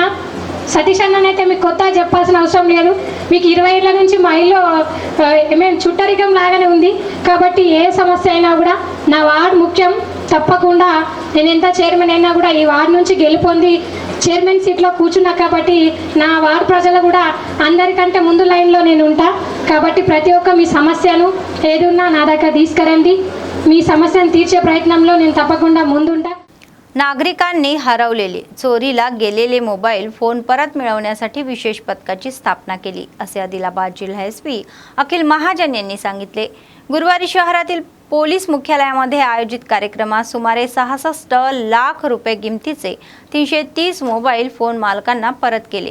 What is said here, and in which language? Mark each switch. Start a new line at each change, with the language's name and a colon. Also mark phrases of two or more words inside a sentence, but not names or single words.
Telugu: సతీష్ అన్ననైతే మీకు కొత్త చెప్పాల్సిన అవసరం లేదు. మీకు 20 ఏళ్ళ నుంచి మా ఇల్లు మేము చుట్టరికం లాగానే ఉంది కాబట్టి ఏ సమస్య అయినా కూడా నా వార్డు ముఖ్యం. తప్పకుండా నేను ఎంత చైర్మన్ అయినా కూడా ఈ వార్డు నుంచి గెలుపొంది చైర్మన్ సీట్లో కూర్చున్నా కాబట్టి నా వార్డు ప్రజలు కూడా అందరికంటే ముందు లైన్లో నేను ఉంటా. కాబట్టి ప్రతి ఒక్క మీ సమస్యను ఏదున్నా నా దగ్గర తీసుకురండి. మీ సమస్య తీర్చే ప్రయత్నాలలో నేను తప్పకుండా ముందుంటా.
Marathi: नागरिकांनी हरवलेले चोरीला गेलेले मोबाईल फोन परत मिळवण्यासाठी विशेष पथकाची स्थापना केली असे आदिलाबाद जिल्हा एसपी अखिल महाजन यांनी सांगितले. गुरुवारी शहरातील पोलीस मुख्यालयामध्ये आयोजित कार्यक्रमात सुमारे 66 लाख रुपये किमतीचे 330 मोबाईल फोन मालकांना परत केले.